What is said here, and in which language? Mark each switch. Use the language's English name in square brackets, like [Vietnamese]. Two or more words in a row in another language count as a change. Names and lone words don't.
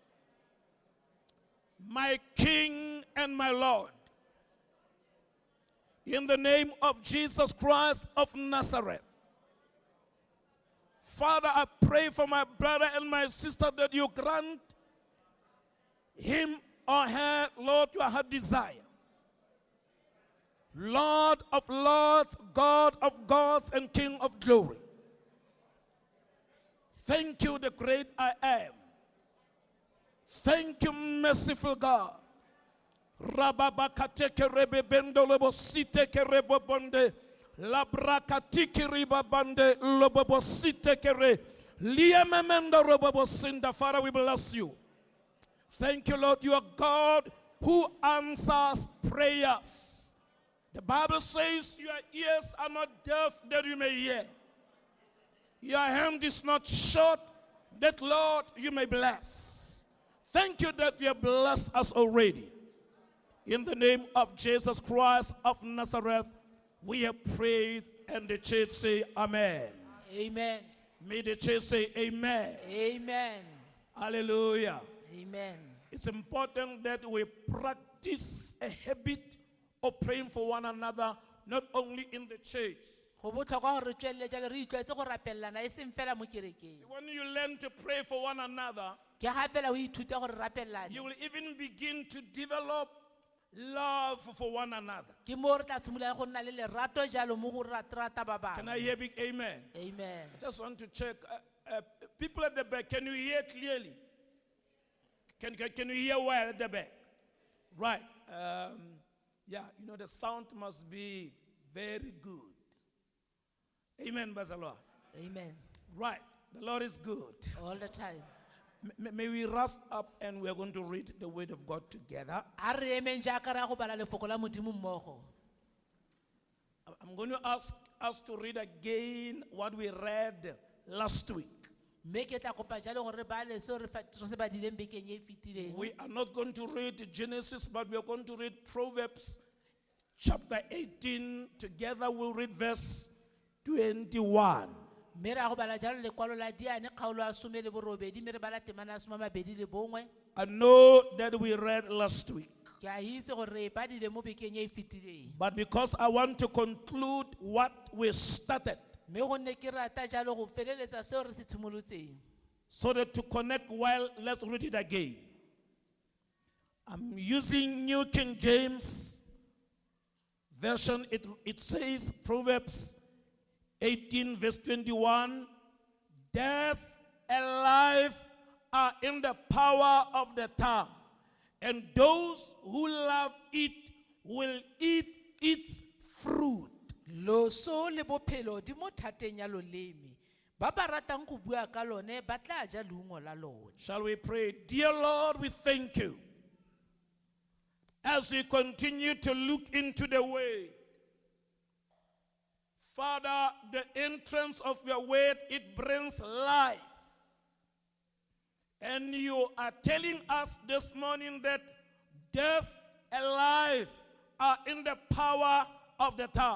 [English] My King and my Lord, in the name of Jesus Christ of Nazareth, Father, I pray for my brother and my sister that you grant him or her, Lord, your heart desire. Lord of lords, God of gods, and King of glory. Thank you, the great I am. Thank you, merciful God. Rababakateke rebebendo lebositeke rebobonde. Labrakatiki ribabande lobobositeke re. Liamemendo robobosinda. Father, we bless you. Thank you, Lord. You are God who answers prayers. The Bible says your ears are not deaf that you may hear. Your hand is not short that, Lord, you may bless. Thank you that you have blessed us already. In the name of Jesus Christ of Nazareth, we have prayed, and the church say amen. Amen. May the church say amen. Amen. Hallelujah. Amen. It's important that we practice a habit of praying for one another, not only in the church. [Tswana] Go botlhokwa gore re tsweletse le re itlwaetse go rapellana e seng fela mo kerekeng. [English] When you learn to pray for one another, [Tswana] Ke ga fela o ithuta gore rapellane. [English] you will even begin to develop love for one another. [Tswana] Ke mo re tla tshimolola go nna le lerato jalo mo go rata ba [English] Can [Tswana] bangwe. [English] I hear big amen? Amen. I just want to check. People at the back, can you hear clearly? Can you hear well at the back? Right. Yeah, you know, the sound must be very good. Amen, Bazalwa. Amen. Right. The Lord is good. All the time. May we rise up and we are going to read the word of God together. [Tswana] A re emeng jaaka ra go bala lefoko la Modimo mmogo. [English] I'm going to ask us to read again what we read last week. [Tswana] Mme ke tla kopa jalo gore re bale seo re se badileng bekeng e fetileng. [English] We are not going to read Genesis, but we are going to read Proverbs chapter 18. Together we'll read verse 21. [Tswana] Mme ra go bala jalo lekwalo la Diane kgaolo ya 18 mme re bala temana ya 21. [English] I know that we read last week, [Tswana] Ke a itse gore re badile mo bekeng e fetileng. [English] but because I want to conclude what we started, [Tswana] Mme go nne ke rata jalo go feleletsa seo re se tshimolotseng. [English] so that to connect well, let's read it again. I'm using New King James Version. It says, Proverbs 18 verse 21, death and life are in the power of the tongue, and those who love it will eat its fruit. [Tswana] Loso le bophelo di mo thateng ya loleme. Ba ba ratang go bua ka lone ba tla ja leungo la lone. [English] Shall we pray? Dear Lord, we thank you as we continue to look into the word. Father, the entrance of your word, it brings life. And you are telling us this morning that death and life are in the power of the tongue.